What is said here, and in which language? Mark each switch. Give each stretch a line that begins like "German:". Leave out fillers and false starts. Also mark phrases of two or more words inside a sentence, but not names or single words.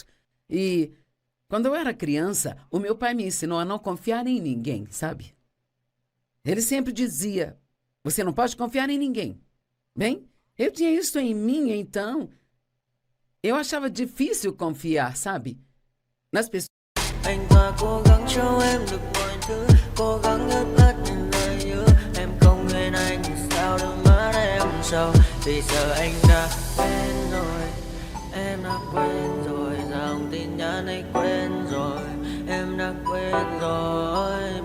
Portuguese: E quando eu era criança, o meu pai me ensinou a não confiar em ninguém, sabe? Ele sempre dizia, você não pode confiar em ninguém. Bem, eu tinha isso em mim, então eu achava difícil confiar, sabe? Nas pessoas.
Vietnamese: Anh ta cố gắng cho em được mọi thứ, cố gắng ướt át những lời nhớ. Em không quên anh sao đôi mắt em sầu. Vì giờ anh đã quên rồi, em đã quên rồi. Dòng tin nhắn anh quên rồi, em đã quên rồi.